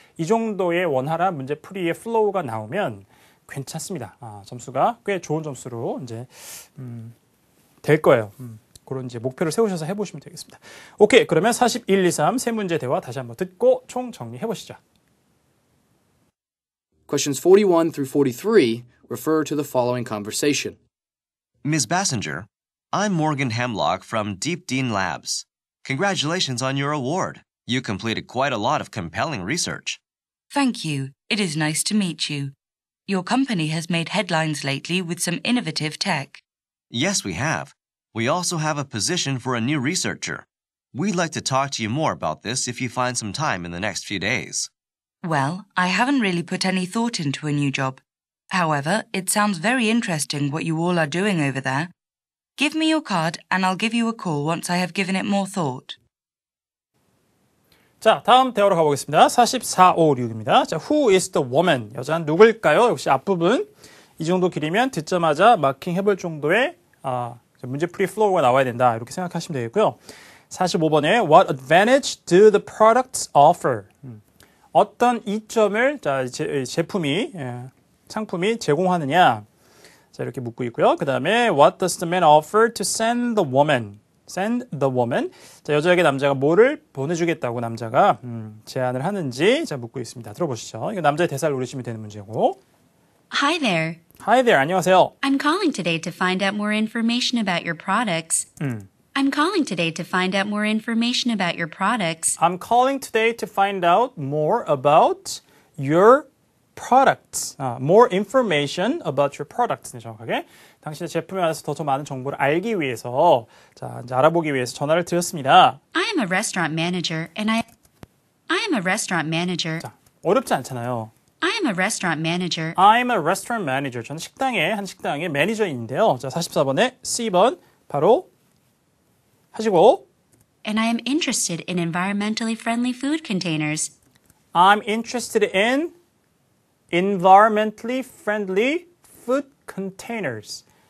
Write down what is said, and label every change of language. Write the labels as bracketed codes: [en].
[ko] 이 정도의 원활한 문제 풀이의 플로우가 나오면 괜찮습니다. 점수가 꽤 좋은 점수로 이제 될 거예요. 그런 이제 목표를 세우셔서 해보시면 되겠습니다. 오케이, 그러면 41, 2, 3 세 문제 대화 다시 한번 듣고 총 정리해 보시죠. [en] Questions 41 through 43 refer to the following conversation. Ms. Bassinger, I'm Morgan Hemlock from Deep Dean Labs. Congratulations on your award. You completed quite a lot of compelling research. Thank you. It is nice to meet you. Your company has made headlines lately with some innovative tech. Yes, we have. We also have a position for a new researcher. We'd like to talk to you more about this if you find some time in the next few days. Well, I haven't really put any thought into a new job. However, it sounds very interesting what you all are doing over there. Give me your card and I'll give you a call once I have given it more thought. [ko] 자, 다음 대화로 가보겠습니다. 44, 5, 6입니다. 자, [en] who is the woman? [ko] 여자는 누굴까요? 역시 앞부분 이 정도 길이면 듣자마자 마킹 해볼 정도의 문제풀이 플로우가 나와야 된다. 이렇게 생각하시면 되겠고요. [en] 45번에 What advantage do the products offer? [ko] 어떤 이점을 제품이 상품이 제공하느냐? 자, 이렇게 묻고 있고요. [en] 그 다음에 What does the man offer to send the woman? Send the woman. [ko] 자, 여자에게 남자가 뭐를 보내주겠다고 남자가 제안을 하는지 자 묻고 있습니다. 들어보시죠. 이거 남자의 대사를 노리시면 되는 문제고. [en] Hi there. Hi there. [ko] 안녕하세요. [en] I'm calling today to find out more information about your products. I'm calling today to find out more information about your products. I'm calling today to find out more about your products. More information about your products. [ko] 네, 정확하게. 당신의 제품에 관해서 더 많은 정보를 알기 위해서, 자, 이제 알아보기 위해서 전화를 드렸습니다. [en] I am a restaurant manager and I am a restaurant manager. [ko] 자, 어렵지 않잖아요. [en] I am a restaurant manager. I'm a restaurant manager. [ko] 저는 한 식당의 매니저인데요. 자, 44번에 C번 바로 하시고 [en] And I am interested in environmentally friendly food containers. I'm interested in environmentally friendly food containers.